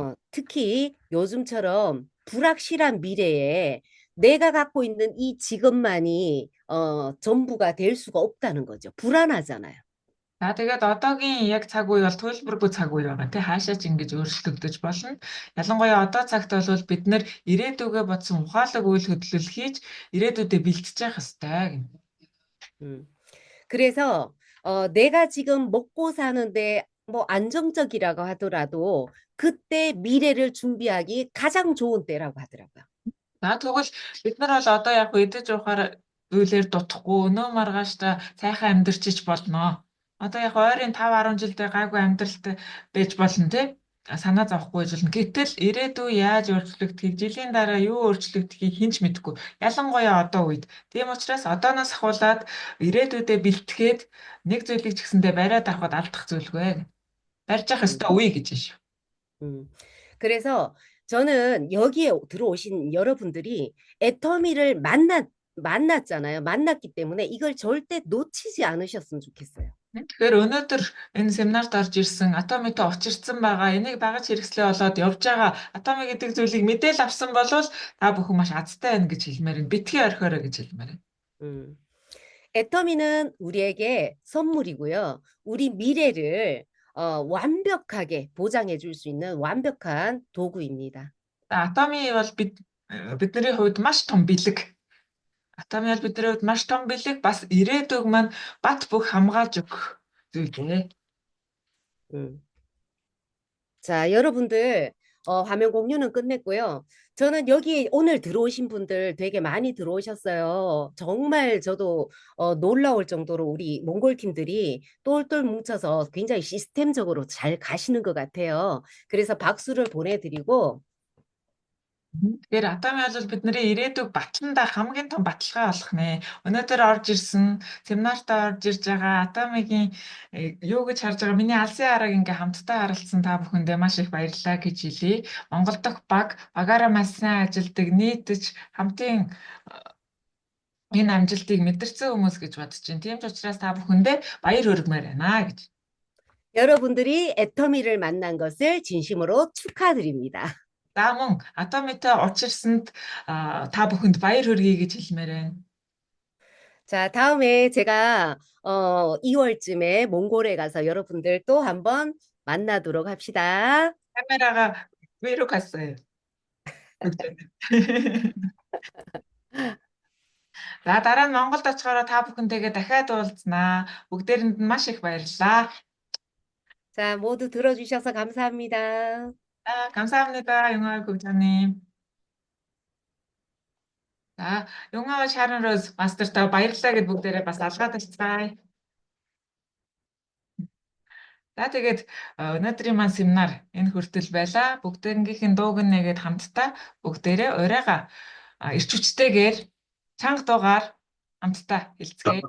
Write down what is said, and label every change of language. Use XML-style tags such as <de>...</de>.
<ko>특히 요즘처럼 불확실한 미래에 내가 갖고 있는 이 지금만이 전부가 될 수가 없다는 거죠. 불안하잖아요.</ko> <mn>За тэгээд одоогийн яг цаг үе бол туйлбаргүй цаг үе байгаа тий хаашаа ч ингэж өөрчлөгдөж болно. Ялангуяа одоо цагт бол бид нэр ирээдүгөө бодсон ухаалаг үйл хөдлөл хийж ирээдүйдээ бэлтэж явах хэрэгтэй гэнэ.</mn> <ko>그래서 내가 지금 먹고 사는데 뭐 안정적이라고 하더라도 그때 미래를 준비하기 가장 좋은 때라고 하더라고요.</ko> <mn>За тэгвэл бид нар бол одоо яг идэж уухаар үйлээр дутхгүй өнөө маргааштай сайхан амьдарчиж болно. Одоо яг ойрын 5-10 жилдээ гайгүй амьдралтай байж болно тий. Санаа зовхгүй болно. Гэтэл ирээдүй яаж өөрчлөгдөхийг, жилийн дараа юу өөрчлөгдөхийг хэн ч мэдэхгүй. Ялангуяа одоо үед. Тийм учраас одооноос ахуулаад ирээдүйдээ бэлтгээд нэг зүйлийг ч гэсэндээ бариад авахд алдах зүйлгүй. барьж явах ёстой үе гэж байна шүү.</mn> <ko>그래서 저는 여기에 들어오신 여러분들이 애터미를 만났잖아요. 만났기 때문에 이걸 절대 놓치지 않으셨으면 좋겠어요.</ko> <mn>Тэгэхээр өнөөдөр энэ семинарт орж ирсэн Atomy-тэй учирсан байгаа энийг багаж хэрэгслээ болоод явж байгаа Atomy гэдэг зүйлийг мэдээл авсан бол та бүхэн маш азтай байна гэж хэлмээр байна. Битгий орхиорой гэж хэлмээр байна.</mn> <ko>애터미는 우리에게 선물이고요. 우리 미래를 완벽하게 보장해 줄 수 있는 완벽한 도구입니다.</ko> <mn>Atomy бол бидний хувьд маш том бэлэг. Atomy бол бидний хувьд маш том бэлэг бас ирээдүг маань бат бөх хамгаалж өгөх зүйлээ.</mn> <ko>자, 여러분들 화면 공유는 끝냈고요. 저는 여기 오늘 들어오신 분들 되게 많이 들어오셨어요. 정말 저도 놀라울 정도로 우리 몽골 팀들이 똘똘 뭉쳐서 굉장히 시스템적으로 잘 가시는 것 같아요. 그래서 박수를 보내드리고</ko> <mn>Тэгэхээр атомын бол бидний ирээдүг батланда хамгийн том баталгаа болох нэ. Өнөөдөр орж ирсэн семинартаа орж ирж байгаа атомын юу гэж харж байгаа миний алсын хараг ингээ хамтдаа харилцсан та бүхэндээ маш их баярлалаа гэж хэлье. Монгол дахь багаараа маш сайн ажилдаг нийтж хамтын энэ амжилтыг мэдэрсэн хүмүүс гэж бодож байна. Тийм ч учраас та бүхэндээ баяр хүргэмээр байна гэж.</mn> <ko>여러분들이 애터미를 만난 것을 진심으로 축하드립니다.</ko> <mn>За мөн атомитой учирсанд та бүхэнд баяр хүргэе гэж хэлмээр байна.</mn> <ko>자, 다음에 제가 2월쯤에 몽골에 가서 여러분들 또 한번 만나도록 합시다. 카메라가 위로 갔어요.</ko> <mn>За дараа нь Монголд очихороо та бүхэнтэйгээ дахиад уулзнаа. Бүгдээрэнд нь маш их баярлалаа.</mn> <ko>자, 모두 들어주셔서 감사합니다. 감사합니다, 용화 국장님.</ko> <mn>За, 용화와 Sharon Rose мастертай баярлалаа гэд бүгдээрээ бас алгаад тавьцгаая. За тэгээд өнөөдрийн маань семинар энэ хүртэл байлаа. Бүгдээрнийхээ дууг нэгээд хамтдаа бүгдээрээ урайгаа эрч хүчтэйгээр чанга дуугаар хамтдаа хэлцгээе.</mn>